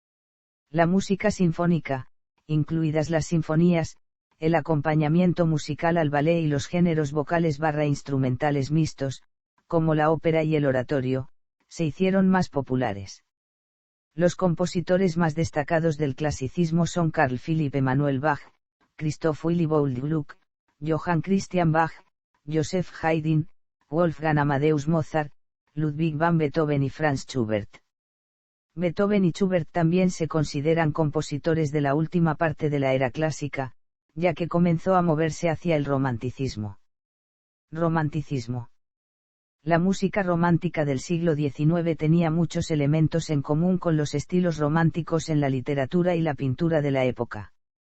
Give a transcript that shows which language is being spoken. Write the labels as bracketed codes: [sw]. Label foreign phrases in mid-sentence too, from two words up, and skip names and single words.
[es] La música sinfónica, incluidas las sinfonías, el acompañamiento musical al ballet y los géneros vocales instrumentales mixtos, como la ópera y el oratorio, se hicieron más populares. Los compositores más destacados del clasicismo son Carl Philipp Emanuel Bach, Christoph Willibald Gluck, Johann Christian Bach, Joseph Haydn, Wolfgang Amadeus Mozart, Ludwig van Beethoven y Franz Schubert. Beethoven y Schubert también se consideran compositores de la última parte de la era clásica, ya que comenzó a moverse hacia el romanticismo. Romanticismo. La música romántica del siglo XIX tenía muchos elementos en común con los estilos románticos en la literatura y la pintura de la época.